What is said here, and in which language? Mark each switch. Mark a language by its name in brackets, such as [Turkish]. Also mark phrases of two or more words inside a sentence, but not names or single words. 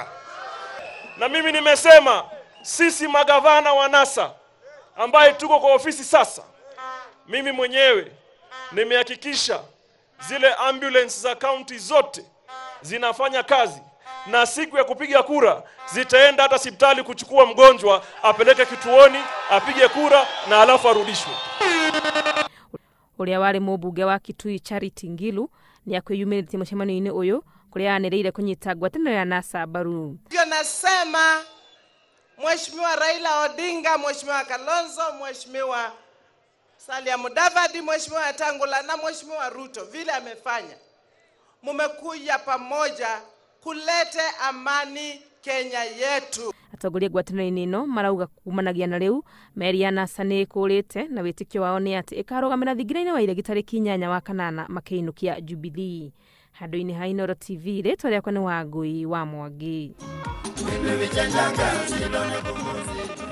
[Swahili] Na mimi nimesema sisi magavana wa NASA ambaye tuko kwa ofisi sasa, mimi mwenyewe nimehakikisha zile ambulance za county zote zinafanya kazi, na siku ya kupiga kura zitaenda hata hospitali kuchukua mgonjwa apeleke kituoni apige kura na alafu arudishwe. [Kikuyu] Uria wari mubunge wa Kitui Charity Ngilu ni akwiyumiritie mucemanio-ini uyu kuria anireire kunyita ngwataniro ya NASA baru. [Swahili] Ndio nasema Mheshimiwa Raila Odinga, Mheshimiwa Kalonzo, Mheshimiwa Salia Mudavadi, Mheshimiwa Atangula na Mheshimiwa Ruto vile amefanya, mumekuja pamoja kulete amani Kenya yetu. [Kikuyu] Atongoria ngwataniro-ini ino marauga kumanagia na riu meri ya NASA ni ikurite na witikio wao ni ati ikarugamira thingira-ini wa iregi tariki 8 wa kanana makiinukia Jubilee. Handu-ini ha Inooro TV ritwa riakwa ni Wangui wa Mwangi.